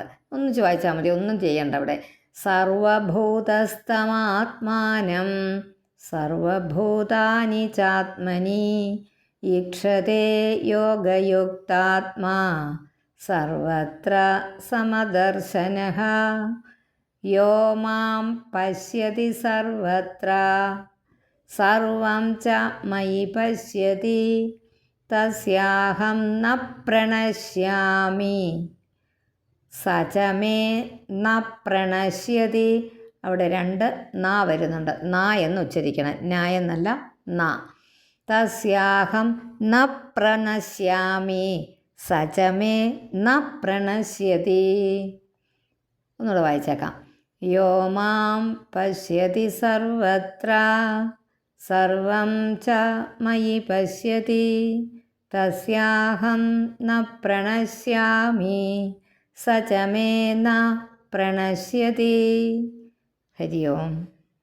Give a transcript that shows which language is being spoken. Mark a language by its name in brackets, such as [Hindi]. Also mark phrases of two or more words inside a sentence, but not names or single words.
[Malayalam] ഒന്നിച്ച് വായിച്ചാൽ മതി, ഒന്നും ചെയ്യണ്ട അവിടെ. [Sanskrit] സർവഭൂതസ്ഥമാത്മാനം സർവഭൂതാനി ചാത്മനി ഈക്ഷതേ യോഗയുക്താത്മാ സർവത്ര സമദർശനഃ. യോ മാം പശ്യതി സർവത്ര സർവം ച മയി പശ്യതി തസ്യാഹം ന പ്രണശ്യാമി സ ച മേ ന പ്രണശ്യതി. [Malayalam] അവിടെ 2 നാ വരുന്നുണ്ട്. നാ എന്ന് ഉച്ചരിക്കണം, നാ എന്നല്ല, നാ. [Sanskrit] തസ്യാഹം ന പ്രണശ്യാമി സ ച മേ ന പ്രണശ്യതി. [Malayalam] ഒന്നുകൂടെ വായിച്ചേക്കാം. [Sanskrit] യോ മാം പശ്യതി സർവത്ര സർവം ച മയി പശ്യതി തസ്യാഹം ന പ്രണശ്യാമി സ ച മേ ന പ്രണശ്യതി. ഹരി ഓം.